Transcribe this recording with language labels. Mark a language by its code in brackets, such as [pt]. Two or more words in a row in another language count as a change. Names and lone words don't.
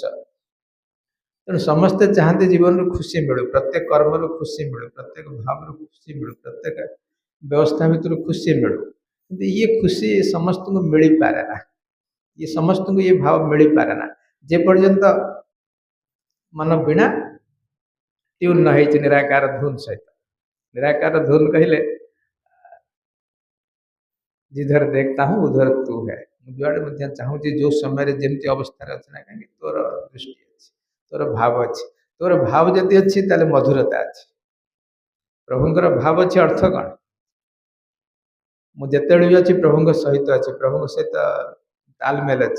[or] ତେଣୁ ସମସ୍ତେ ଚାହାନ୍ତି ଜୀବନରୁ ଖୁସି ମିଳୁ, ପ୍ରତ୍ୟେକ କର୍ମରୁ ଖୁସି ମିଳୁ, ପ୍ରତ୍ୟେକ ଭାବରୁ ଖୁସି ମିଳୁ, ପ୍ରତ୍ୟେକ ବ୍ୟବସ୍ଥା ଭିତରୁ ଖୁସି ମିଳୁ। କିନ୍ତୁ ଇଏ ଖୁସି ସମସ୍ତଙ୍କୁ ମିଳିପାରେ ନା, ଇଏ ସମସ୍ତଙ୍କୁ ଇଏ ଭାବ ମିଳିପାରେ ନା ଯେ ପର୍ଯ୍ୟନ୍ତ ମନ ବୀଣା ଟ୍ୟୁନ୍ ନ ହେଇଛି ନିରାକାର ଧୁନ ସହିତ। ନିରାକାର ଧୁନ କହିଲେ [hi] जिधर देखता हूँ उधर तू है। [or] जुआड़े ମଧ୍ୟ ଚାହୁଁଛି ଯୋଉ ସମୟରେ ଯେମିତି ଅବସ୍ଥାରେ ଅଛି ନା କାହିଁକି ତୋର ଦୃଷ୍ଟି ଅଛି, ତୋର ଭାବ ଅଛି। ତୋର ଭାବ ଯଦି ଅଛି ତାହେଲେ ମଧୁରତା ଅଛି। ପ୍ରଭୁଙ୍କର ଭାବ ଅଛି ଅର୍ଥ କ'ଣ? ମୁଁ ଯେତେବେଳେ ବି ଅଛି ପ୍ରଭୁଙ୍କ ସହିତ ଅଛି, ପ୍ରଭୁଙ୍କ ସହିତ ତାଲମେଲ ଅଛି।